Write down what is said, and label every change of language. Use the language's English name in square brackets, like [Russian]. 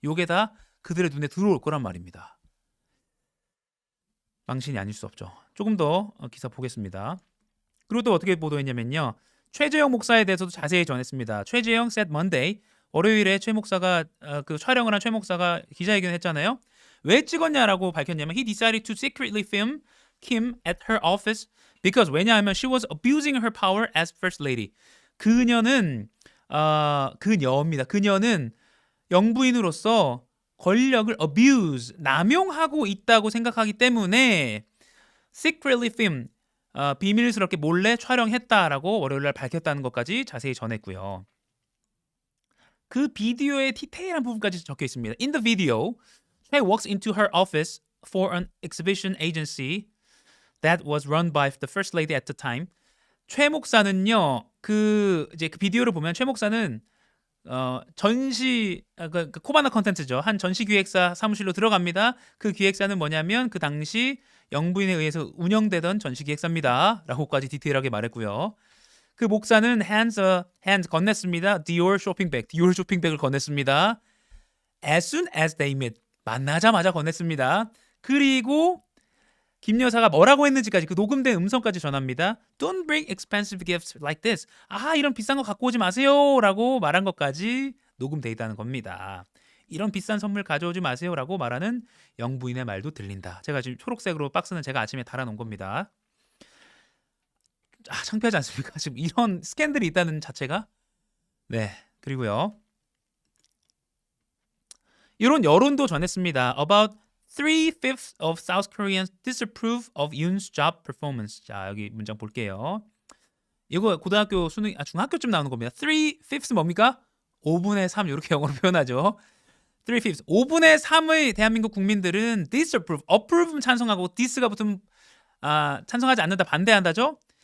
[Korean] 요게 다 그들의 눈에 들어올 거란 말입니다. 망신이 아닐 수 없죠. 조금 더 기사 보겠습니다. 그리고 또 어떻게 보도했냐면요. 최재형 목사에 대해서도 자세히 전했습니다. 최재형 [English] said Monday, [Korean] 월요일에 최 목사가 그 촬영을 한 최 목사가 기자회견을 했잖아요. 왜 찍었냐라고 밝혔냐면 [English] he decided to secretly film Kim at her office because [Korean] 왜냐하면 [English] she was abusing her power as first lady. [Korean] 그녀는 그녀입니다. 그녀는 영부인으로서 권력을 abuse, 남용하고 있다고 생각하기 때문에 [English] secretly film, [Korean] 비밀스럽게 몰래 촬영했다라고 월요일날 밝혔다는 것까지 자세히 전했고요. 그 비디오의 디테일한 부분까지 적혀 있습니다. [English] In the video, Choi walks into her office for an exhibition agency that was run by the first lady at the time. [Korean] 최 목사는요, 그 비디오를 보면 최 목사는 전시 코바나 컨텐츠죠. 한 전시 기획사 사무실로 들어갑니다. 그 기획사는 뭐냐면 그 당시 영부인에 의해서 운영되던 전시 기획사입니다.라고까지 디테일하게 말했고요. 그 목사는 hand 건넸습니다. 디올 쇼핑백을 건넸습니다. [English] As soon as they met, [Korean] 만나자마자 건넸습니다. 그리고 김 여사가 뭐라고 했는지까지 그 녹음된 음성까지 전합니다. [English] Don't bring expensive gifts like this. [Korean] 이런 비싼 거 갖고 오지 마세요라고 말한 것까지 녹음돼 있다는 겁니다. 이런 비싼 선물 가져오지 마세요라고 말하는 영부인의 말도 들린다. 제가 지금 초록색으로 박스는 제가 아침에 달아놓은 겁니다. 창피하지 않습니까? 지금 이런 스캔들이 있다는 자체가. 네, 그리고요. 이런 여론도 전했습니다. [English] About 3/5 of South Koreans disapprove of Yoon's job performance. [Korean] 자, 여기 문장 볼게요. 이거 고등학교 수능 중학교쯤 나오는 겁니다. 3/5 뭡니까? 5분의 3 이렇게 영어로 표현하죠. 3/5 5분의 3의 대한민국 국민들은 disapprove, approve는 찬성하고 dis가 붙으면 찬성하지 않는다, 반대한다죠.